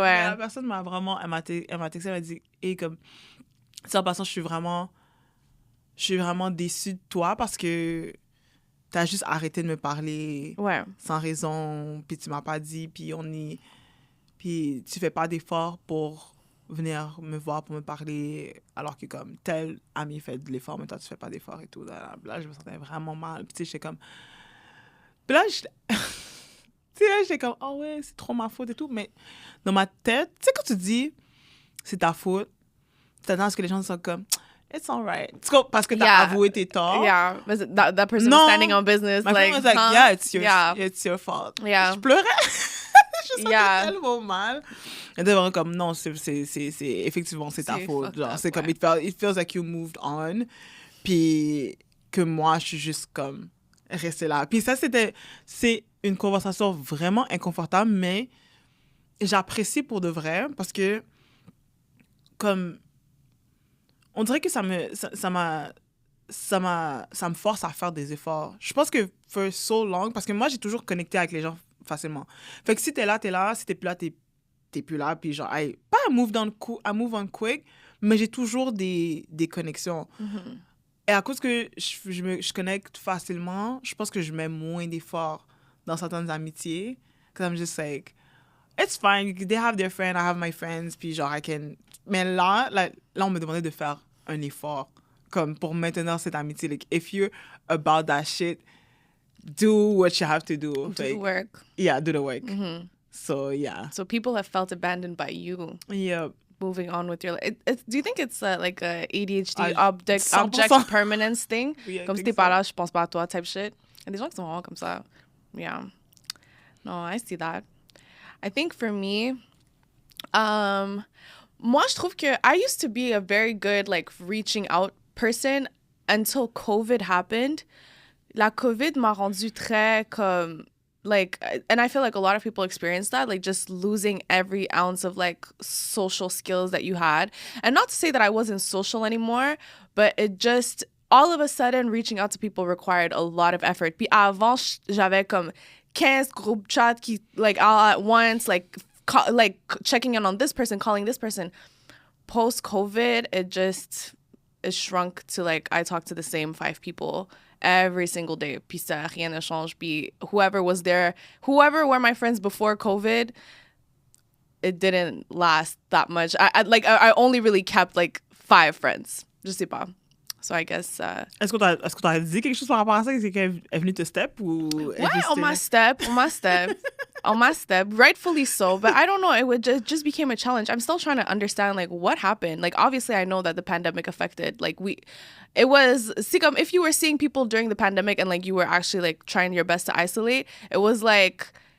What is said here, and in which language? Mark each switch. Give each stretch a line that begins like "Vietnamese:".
French: Mais la personne m'a vraiment... Elle m'a texté, elle m'a dit, hey, comme... Tu sais, en passant, je suis vraiment déçue de toi parce que t'as juste arrêté de me parler sans raison, puis tu m'as pas dit, puis tu fais pas d'effort pour venir me voir, pour me parler, alors que comme tel ami fait de l'effort, mais toi tu fais pas d'effort et tout. Là, je me sentais vraiment mal. Puis tu sais, j'étais comme... Puis là, j'étais comme, oh ouais, c'est trop ma faute et tout. Mais dans ma tête, tu sais, quand tu dis c'est ta faute, tu t'attends à ce que les gens soient comme,
English: it's all right.
French: Parce que t'as avoué tes torts.
English: Yeah, that person was standing on business. My friend was like, it's your fault. Yeah.
French: Je pleurais. Je sentais tellement mal. Et c'était vraiment comme, non, c'est effectivement, c'est ta faute. Genre, c'est comme,
English: it feels like you moved on.
French: Puis que moi, je suis juste comme restée là. Puis ça, c'est une conversation vraiment inconfortable, mais j'apprécie pour de vrai parce que, comme, on dirait que ça m'a ça me force à faire des efforts. Je pense que
English: for so long,
French: parce que moi, j'ai toujours connecté avec les gens facilement. Fait que si t'es là, si t'es plus là, t'es plus là, puis genre, pas à
English: move on quick,
French: mais j'ai toujours des connexions. Mm-hmm. Et à cause que je connecte facilement, je pense que je mets moins d'efforts dans certaines amitiés.
English: Because I'm just like, it's fine, they have their friend, I have my friends,
French: puis genre,
English: I can...
French: Mais là, on me demandait de faire un effort, comme pour maintenir cette amitié.
English: Like, if you're about that shit, do what you have to do. Do the work. Yeah, do the work. Mm-hmm. So, yeah. So people have felt abandoned by you. Yep. Moving on with your life. Do you think it's like a ADHD object permanence thing? Yeah,
French: comme si t'es pas là, je pense pas à toi
English: type shit.
French: Il y a des gens qui sont vraiment comme ça.
English: Yeah. No, I see that. I think for me,
French: moi, je trouve que
English: I used to be a very good like reaching out person until COVID happened.
French: La COVID m'a rendu très comme
English: like, and I feel like a lot of people experience that, like just losing every ounce of like social skills that you had. And not to say that I wasn't social anymore, but it just all of a sudden reaching out to people required a lot of effort.
French: Puis avant, j'avais comme 15 group chat qui
English: like all at once, like checking in on this person, calling this person. Post COVID, it shrunk to like I talk to the same 5 people every single day.
French: Puis ça, rien ne change. Puis
English: whoever were my friends before COVID, it didn't last that much. I only really kept like 5 friends.
French: Je sais pas.
English: So I guess...
French: Est-ce que t'as dit quelque chose par rapport à ça? Est-ce qu'elle est venue te step ou... Ouais, on m'a step. On m'a step.
English: Rightfully so. But I don't know. It just became a challenge. I'm still trying to understand, like, what happened. Like, obviously, I know that the pandemic affected. Like, see, if you were seeing people during the pandemic and, like, you were actually, like, trying your best to isolate, it was, like...